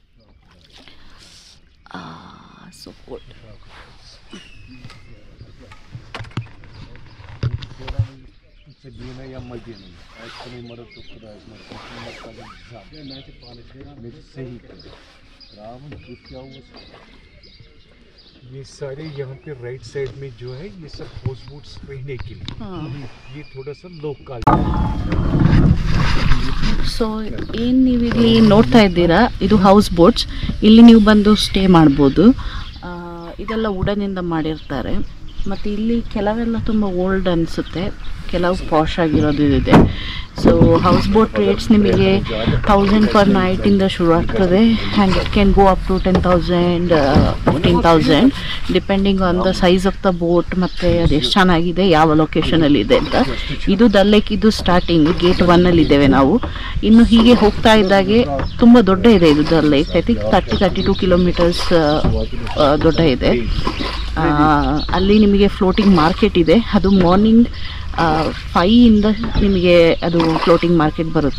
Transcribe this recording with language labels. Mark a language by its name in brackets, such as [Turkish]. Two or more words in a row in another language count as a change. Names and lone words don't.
[English] so good. [Hindi] ये सारे यहाँ पे [English] right side [Hindi] में जो है ये सब [English] house boats [Hindi] रहने के लिए. ये थोड़ा सा लोकल. [Kannada] ಸೊ ಏನು ನೀವು ಇಲ್ಲಿ ನೋಡ್ತಾ ಇದ್ದೀರಾ, ಇದು [English] house boats. [Kannada] ಇಲ್ಲಿ ನೀವು ಬಂದು ಸ್ಟೇ ಮಾಡ್ಬೋದು. ಇದೆಲ್ಲ ವುಡನಿಂದ ಮಾಡಿರ್ತಾರೆ. ಮತ್ತು ಇಲ್ಲಿ ಕೆಲವೆಲ್ಲ ತುಂಬ ಓಲ್ಡ್ ಅನಿಸುತ್ತೆ, ಕೆಲವು ಪಾಶ್ ಆಗಿರೋದು ಇದೆ. [English] so house boat rates [Kannada] ನಿಮಗೆ 1000 ಪರ್ ನೈಟಿಂದ ಶುರು ಆಗ್ತದೆ [English] and it can go up to 10,000 15,000 depending on the size of the boat [Kannada] ಮತ್ತು ಅದು ಎಷ್ಟು ಚೆನ್ನಾಗಿದೆ, ಯಾವ ಲೊಕೇಶನಲ್ಲಿ ಇದೆ ಅಂತ. ಇದು ದಲ್ ಲೇಕ್, ಇದು [English] starting gate [Kannada] 1 ಇದ್ದೇವೆ ನಾವು. ಇನ್ನು ಹೀಗೆ ಹೋಗ್ತಾ ಇದ್ದಾಗೆ ತುಂಬ ದೊಡ್ಡ ಇದೆ ಇದು ದಲ್ ಲೇಕ್. [English] I think [Kannada] 32 ಕಿಲೋಮೀಟರ್ಸ್ ದೊಡ್ಡ ಇದೆ. ಅಲ್ಲಿ ನಿಮಗೆ [English] floating market [Kannada] ಇದೆ, ಅದು ಮಾರ್ನಿಂಗ್ 5 ನಿಮಗೆ ಅದು [English] floating market [Kannada] ಬರುತ್ತೆ.